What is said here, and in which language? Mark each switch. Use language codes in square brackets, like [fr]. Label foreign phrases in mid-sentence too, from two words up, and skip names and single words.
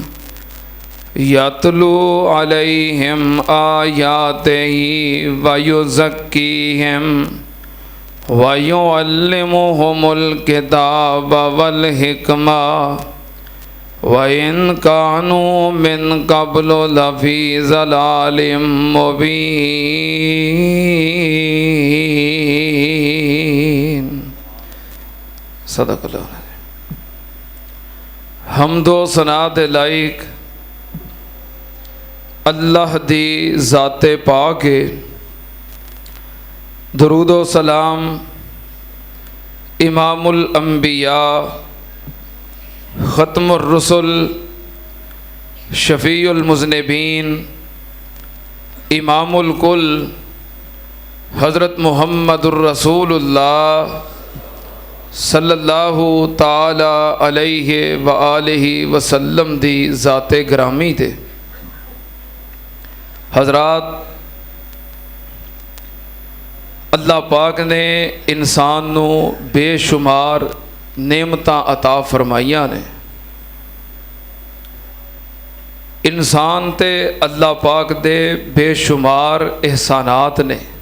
[ar] يتلو عليهم آياته ويزكيهم ويعلمهم الكتاب والحكمة وإن كانوا من قبل لفي ضلال مبين. صدق الله. [pa] حمد و ثنا دے لائق اللہ دی ذاتِ پاک ہے. درود و سلام [ar] إمام الأنبياء خاتم الرسل شفيع المذنبين إمام الكل حضرة محمد رسول الله صلى الله تعالى عليه وآله وسلم [pa] دی ذاتِ گرامی تے. حضرات، اللہ پاک نے انسان نوں بے شمار نعمتاں عطا فرمائیاں نے. انسان تے اللہ پاک دے بے شمار احسانات نے.